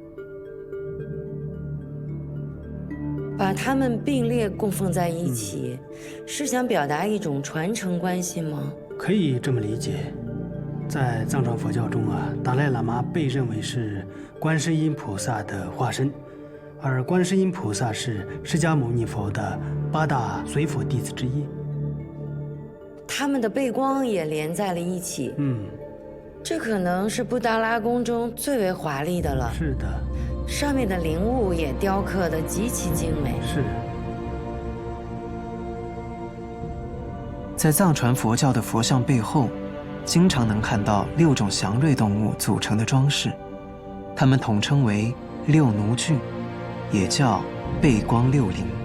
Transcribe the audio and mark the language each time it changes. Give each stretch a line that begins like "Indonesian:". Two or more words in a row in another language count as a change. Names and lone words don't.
Chinese: 把它們並列供奉在一起，是想表達一種傳承關係嗎？可以這麼理解。在藏傳佛教中達賴喇嘛被認為是觀世音菩薩的化身，而觀世音菩薩是釋迦牟尼佛的8大隨佛弟子之一。他們的背光也連在了一起。這可能是布達拉宮中最為華麗的了。是的，上面的靈物也雕刻得極其精美。是。在藏傳佛教的佛像背後，經常能看到6種祥瑞動物組成的裝飾，它們統稱為6奴具，也叫背光6靈。